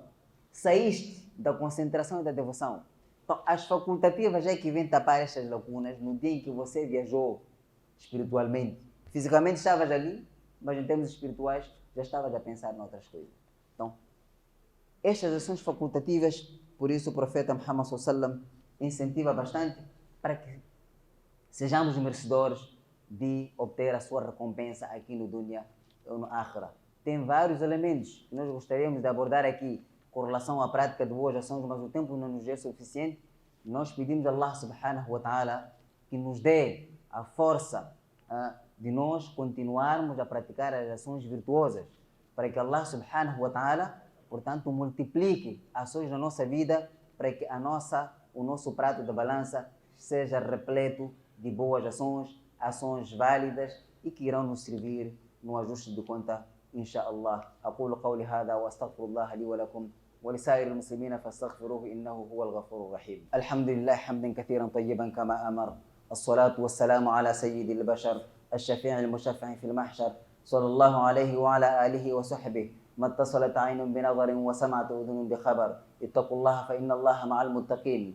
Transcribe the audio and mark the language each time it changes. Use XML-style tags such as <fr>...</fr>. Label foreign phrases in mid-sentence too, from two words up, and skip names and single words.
<pt>Saíste da concentração e da devoção. Então, as facultativas é que vêm tapar estas lacunas no dia em que você viajou espiritualmente. Fisicamente estavas ali, mas em termos espirituais já estavas a pensar em outras coisas. Então, estas ações facultativas, por isso o profeta Muhammad</pt> <ar>صلى الله عليه وسلم</ar> <pt>incentiva bastante para que sejamos merecedores de obter a sua recompensa aqui no Dunya ou no Akhira. Tem vários elementos que nós gostaríamos de abordar aqui com relação à prática de boas ações, mas o tempo não nos é suficiente. Nós pedimos a</pt> <ar>الله سبحانه وتعالى</ar> <pt>que nos dê a força de nós continuarmos a praticar as ações virtuosas, para que</pt> <ar>الله سبحانه وتعالى,</ar> <pt>portanto, multiplique ações na nossa vida, para que o nosso prato de balança seja repleto de boas ações, ações válidas e que irão nos servir no ajuste de conta, inshallah.</pt> <ar>أقول قولي هذا وأستغفر الله لي ولكم ولسائر المسلمين فاستغفروه إنه هو الغفور الرحيم. الحمد لله حمدا كثيرا طيبا كما أمر، الصلاة والسلام على سيد البشر الشفيع المشفع في المحشر، صلى الله عليه وعلى آله وصحبه، ما اتصلت عين بنظر وسمعت أذن بخبر، اتقوا الله فإن الله مع المتقين.</ar>